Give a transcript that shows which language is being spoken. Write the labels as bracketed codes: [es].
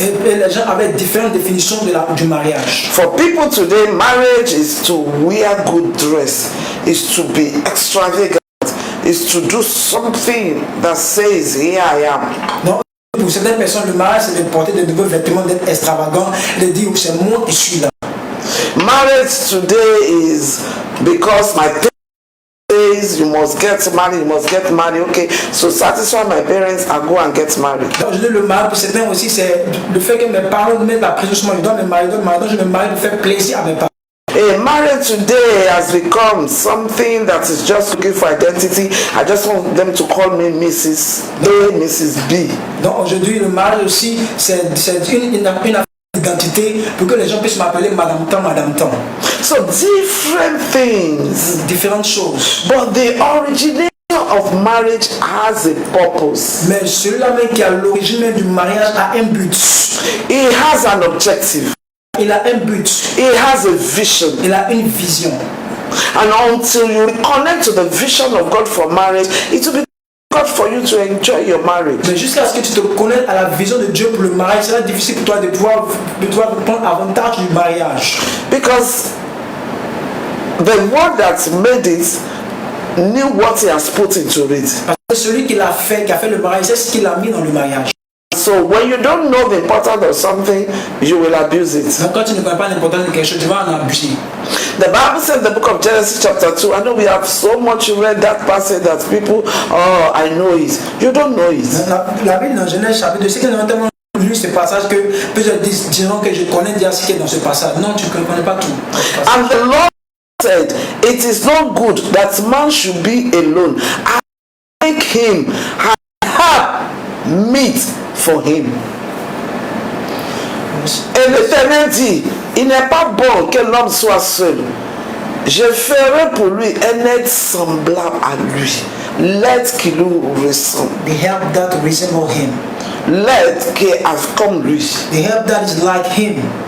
[fr] Et les gens avaient différentes définitions du mariage. [en] For people today, marriage is to wear good dress, is to be extravagant, is to do something that says, here I am. [fr] Non, pour certaines personnes, le mariage, c'est de porter de nouveaux vêtements, d'être extravagant, de dire, c'est moi qui suis là. [en] Marriage today is because my says you must get married, okay, so satisfy my parents and go and get married. [fr] Donc, le mariage pour certains aussi, c'est le fait que mes parents me mettent la pression sur moi, je dois me marier, donc je me marie pour faire plaisir à mes parents. [en] A marriage today has become something that is just looking for identity. I just want them to call me Mrs. A, Mrs. B. [fr] Donc aujourd'hui, le mariage aussi, c'est une affaire d'identité pour que les gens puissent m'appeler Madame Tan, Madame Tan. [en] So different things. [fr] Différentes choses. [en] But the originator of marriage has a purpose. [fr] Mais celui-là même qui a l'origine du mariage a un but. [en] He has an objective. [fr] Il a un but. [en] He has a vision. [fr] Il a une vision. [en] And until you connect to the vision of God for marriage, it will be difficult for you to enjoy your marriage. [fr] Mais jusqu'à ce que tu te connectes à la vision de Dieu pour le mariage, c'est difficile pour toi de pouvoir prendre avantage du mariage. [en] Because the one that made it knew what he has put into it. [fr] Parce que celui qui a fait le mariage, c'est ce qu'il a mis dans le mariage. [en] So when you don't know the importance of something, you will abuse it. [fr] Donc quand tu ne connais pas l'importance de quelque chose, tu vas en abuser. [en] The Bible said in the book of Genesis chapter 2, I know we have so much read that passage that people, oh, I know it. You don't know it. [fr] La Bible dans Genèse chapitre 2, c'est que nous avons tellement lu ce passage que plusieurs diront que je connais déjà ce qui est dans ce passage. Non, tu ne connais pas tout. [en] And the Lord said, it is not good that man should be alone. I make him have meat for him. [fr] Et l'Éternel dit, il n'est pas bon que l'homme soit seul. Je ferai pour lui un être semblable à lui. Let qu'il lui ressemble. [en] The help that resemble him. [fr] Let qu'il ait comme lui. [en] The help that is like him.